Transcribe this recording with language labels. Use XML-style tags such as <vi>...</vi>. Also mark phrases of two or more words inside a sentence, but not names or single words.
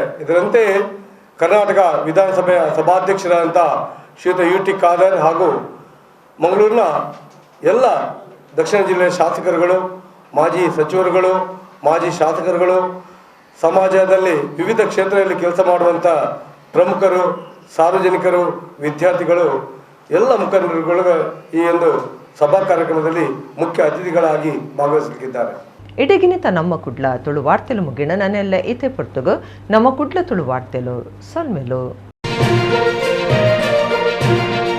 <kn>ಇದರಂತೆ ಕರ್ನಾಟಕ ವಿಧಾನಸಭೆಯ ಸಭಾಧ್ಯಕ್ಷರಾದಂಥ ಶ್ರೀಯುತ UT ಖಾದರ್ ಹಾಗೂ ಮಂಗಳೂರಿನ ಎಲ್ಲ ದಕ್ಷಿಣ ಜಿಲ್ಲೆಯ ಶಾಸಕರುಗಳು, ಮಾಜಿ ಸಚಿವರುಗಳು, ಮಾಜಿ ಶಾಸಕರುಗಳು, ಸಮಾಜದಲ್ಲಿ ವಿವಿಧ ಕ್ಷೇತ್ರದಲ್ಲಿ ಕೆಲಸ ಮಾಡುವಂಥ ಪ್ರಮುಖರು, ಸಾರ್ವಜನಿಕರು, ವಿದ್ಯಾರ್ಥಿಗಳು, ಎಲ್ಲ ಮುಖಂಡರುಗಳು ಈ ಒಂದು ಸಭಾ ಕಾರ್ಯಕ್ರಮದಲ್ಲಿ ಮುಖ್ಯ ಅತಿಥಿಗಳಾಗಿ ಭಾಗವಹಿಸಲಿದ್ದಾರೆ.</kn> <tcy>ಇಡಗಿನಿತ ನಮ್ಮ ಕುಡ್ಲ ತುಳು ವಾರ್ತೆಲು ಮುಗಿಣ ನನ್ನೆಲ್ಲ ಈತೆ ಪೊರ್ತುಗು ನಮ್ಮ ಕುಡ್ಲ ತುಳು ವಾರ್ತೆಲು ಸಲ್ಮೆಲು.</tcy>